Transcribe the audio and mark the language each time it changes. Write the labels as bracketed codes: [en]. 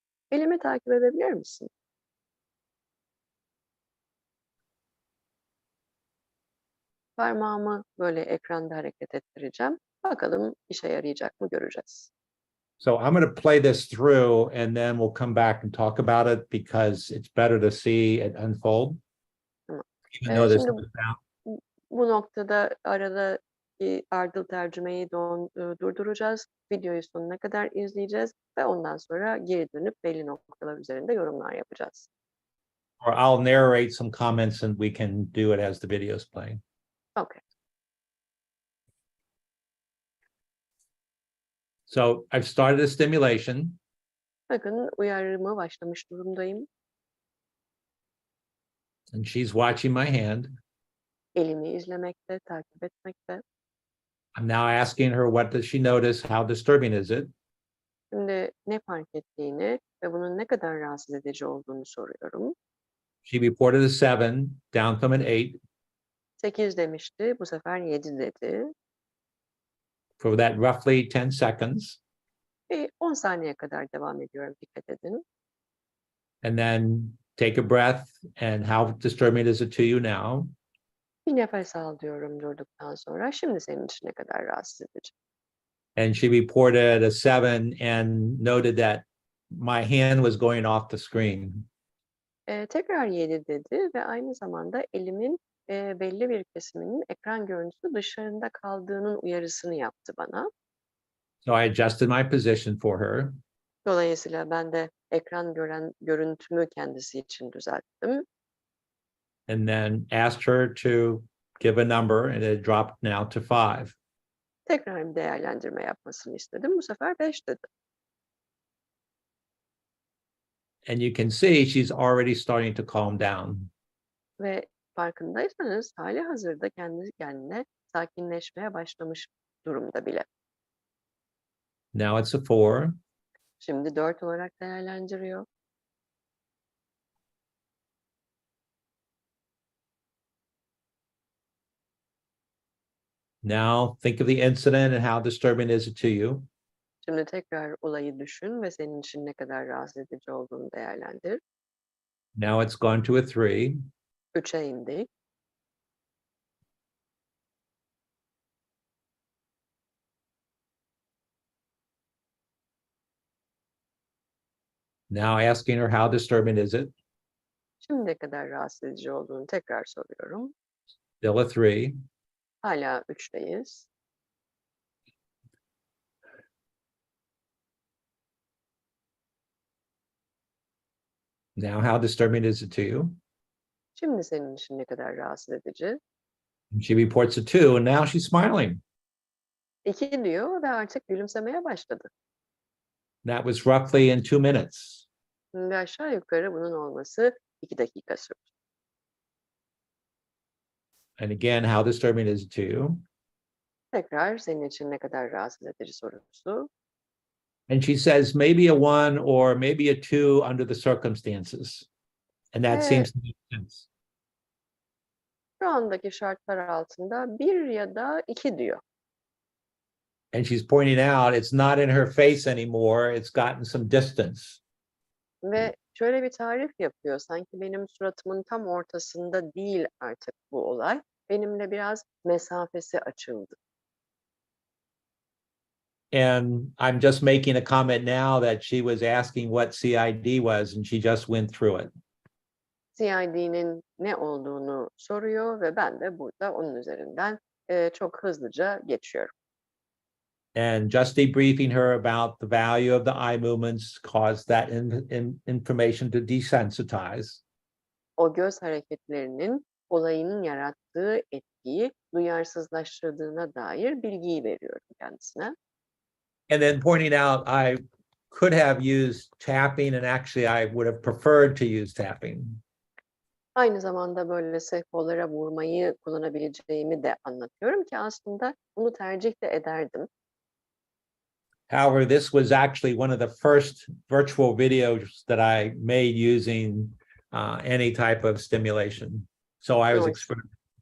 [tr] Elimi takip edebilir misin? Parmağımı böyle ekranda hareket ettireceğim. Bakalım işe yarayacak mı göreceğiz. [en] So I'm going to play this through and then we'll come back and talk about it because it's better to see it unfold. [tr] Tamam. [en] Even though there's [tr] Şimdi [en] no sound. [tr] bu noktada arada ardıl tercümeyi durduracağız. Videoyu sonuna kadar izleyeceğiz ve ondan sonra geri dönüp belli noktalar üzerinde yorumlar yapacağız. [en] Or I'll narrate some comments and we can do it as the video is playing. Okay. So I've started a stimulation. [tr] Bakın uyarımı başlamış durumdayım. [en] And she's watching my hand. [tr] Elimi izlemekte, takip etmekte. [en] I'm now asking her, what does she notice? How disturbing is it? [tr] Şimdi ne fark ettiğini ve bunun ne kadar rahatsız edici olduğunu soruyorum. [en] She reported a 7, down from an 8. [tr] 8 demişti, bu sefer 7 dedi. [en] For that roughly 10 seconds. [tr] 10 saniye kadar devam ediyorum, dikkat edin. [en] And then take a breath. And how disturbing is it to you now? [tr] Bir nefes al diyorum durduktan sonra. Şimdi senin için ne kadar rahatsız edici? [en] And she reported a 7 and noted that my hand was going off the screen. [tr] Tekrar 7 dedi ve aynı zamanda elimin belli bir kesiminin ekran görüntüsü dışarında kaldığının uyarısını yaptı bana. [en] So I adjusted my position for her. [tr] Dolayısıyla ben de ekran görüntümü kendisi için düzelttim. [en] And then asked her to give a number, and it dropped now to 5. [tr] Tekrar bir değerlendirme yapmasını istedim. Bu sefer 5 dedi. [en] And you can see she's already starting to calm down. [tr] Ve farkındaysanız hali hazırda kendi kendine sakinleşmeye başlamış durumda bile. [en] Now it's a 4. [tr] Şimdi 4 olarak değerlendiriyor. [en] Now think of the incident and how disturbing is it to you. [tr] Şimdi tekrar olayı düşün ve senin için ne kadar rahatsız edici olduğunu değerlendir. [en] Now it's gone to a 3. [tr] 3'e indik. [en] Now asking her how disturbing is it? [tr] Şimdi ne kadar rahatsız edici olduğunu tekrar soruyorum. [en] Still a 3. [tr] Hala 3'teyiz. [en] Now how disturbing is it to you? [tr] Şimdi senin için ne kadar rahatsız edici? [en] And she reports a 2, and now she's smiling. [tr] 2 diyor ve artık gülümsemeye başladı. [en] That was roughly in 2 minutes. [tr] Ve aşağı yukarı bunun olması 2 dakika sürdü. [en] And again, how disturbing is it to you? [tr] Tekrar senin için ne kadar rahatsız edici sorusu. [en] And she says maybe a 1 or maybe a 2 under the circumstances. And that seems to make sense. [tr] Şu andaki şartlar altında 1 ya da 2 diyor. [en] And she's pointing out it's not in her face anymore. It's gotten some distance. [tr] Ve şöyle bir tarif yapıyor. Sanki benim suratımın tam ortasında değil artık bu olay. Benimle biraz mesafesi açıldı. [en] And I'm just making a comment now that she was asking what CID was, and she just went through it. [tr] CID'nin ne olduğunu soruyor ve ben de burada onun üzerinden çok hızlıca geçiyorum. [en] And just debriefing her about the value of the eye movements caused that information to desensitize. [tr] O göz hareketlerinin olayın yarattığı etkiyi duyarsızlaştırdığına dair bilgiyi veriyorum kendisine. [en] And then pointing out I could have used tapping, and actually I would have preferred to use tapping. [tr] Aynı zamanda böyle sehpalara vurmayı kullanabileceğimi de anlatıyorum ki aslında bunu tercih de ederdim. [en] However, this was actually one of the first virtual videos that I made using any type of stimulation. So I was experimenting.